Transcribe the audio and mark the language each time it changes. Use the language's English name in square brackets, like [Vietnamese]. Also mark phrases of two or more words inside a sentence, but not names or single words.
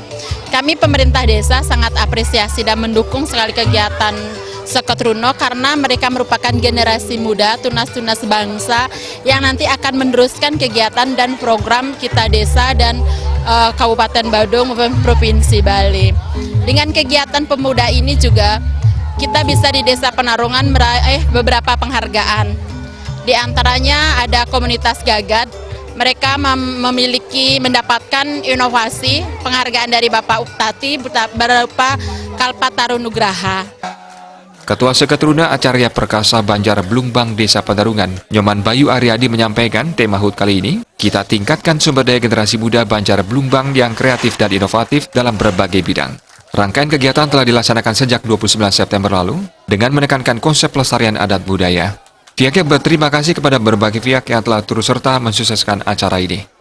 [Indonesian] Kami pemerintah desa sangat apresiasi dan mendukung sekali kegiatan Sekatruna karena mereka merupakan generasi muda, tunas-tunas bangsa yang nanti akan meneruskan kegiatan dan program kita desa dan Kabupaten Badung maupun Provinsi Bali. Dengan kegiatan pemuda ini juga kita bisa di Desa Penarungan meraih beberapa penghargaan. Di antaranya ada komunitas Gagat, mereka mendapatkan inovasi penghargaan dari Bapak Uptati berupa Kalpataru Nugraha. Ketua Sekatruna Acarya Perkasa Banjar Blumbang Desa Penarungan, Nyoman Bayu Aryadi menyampaikan tema HUT kali ini, kita tingkatkan sumber daya generasi muda Banjar Blumbang yang kreatif dan inovatif dalam berbagai bidang. Rangkaian kegiatan telah dilaksanakan sejak 29 September lalu dengan menekankan konsep pelestarian adat budaya. Pihaknya berterima kasih kepada berbagai pihak yang telah turut serta mensukseskan acara ini.